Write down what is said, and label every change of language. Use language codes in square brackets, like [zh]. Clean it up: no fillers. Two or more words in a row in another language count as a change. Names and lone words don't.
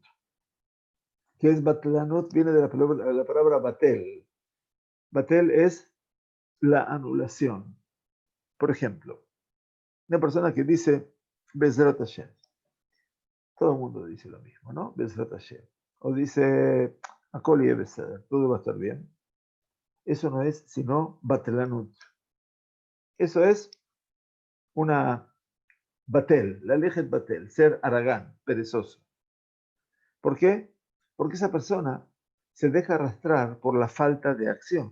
[es] ¿Qué es Batlanut? Viene de la palabra Batel. Batel es la anulación. Por ejemplo, una persona que dice [he] בעזרת השם. [es] Todo el mundo dice lo mismo, ¿no? [he] בעזרת השם. [es] O dice [he] הכל יהיה בסדר, [es] todo va a estar bien. Eso no es sino Batelanut. Eso es una Batel, [he] לה לכת בטל, [es] ser aragán, perezoso. ¿Por qué? Porque esa persona se deja arrastrar por la falta de acción.